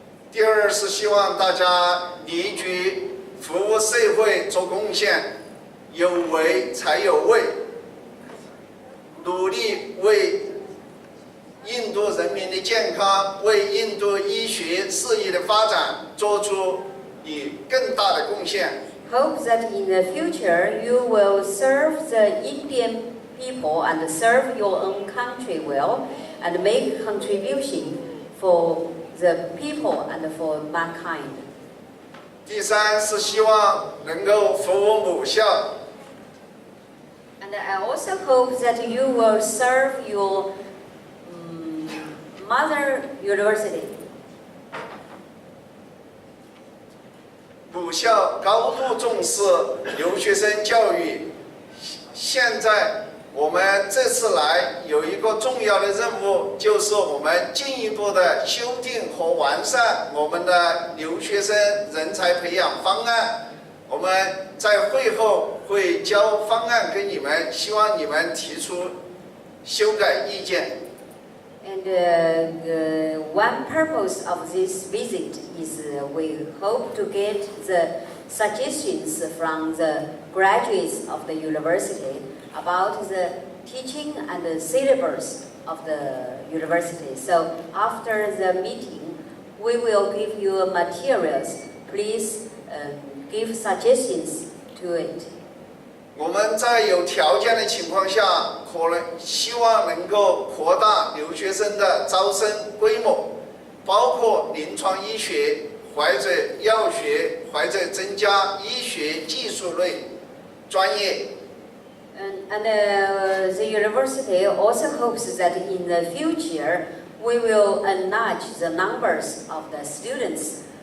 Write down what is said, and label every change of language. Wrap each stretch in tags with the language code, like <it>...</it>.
<zh>第二是希望大家离居服务社会做贡献，有为才有位，努力为印度人民的健康，为印度医学事业的发展做出你更大的贡献。</zh> <en>Hope that in the future you will serve the Indian people and serve your own country well and make contribution for the people and for mankind.</en> <zh>第三是希望能够服务母校。</zh> <en>And I also hope that you will serve your mother university.</en> <zh>母校高度重视留学生教育，现在我们这次来有一个重要的任务，就是我们进一步的修订和完善我们的留学生人才培养方案。我们在会后会交方案给你们，希望你们提出修改意见。</zh> <en>And one purpose of this visit is we hope to get the suggestions from the graduates of the university about the teaching and the syllabus of the university. So after the meeting, we will give you materials. Please give suggestions to it.</en> <zh>我们在有条件的情况下，可能希望能够扩大留学生的招生规模，包括临床医学或者药学，或者增加医学技术类专业。</zh> <en>And the university also hopes that in the future we will enlarge the numbers of the students.</en>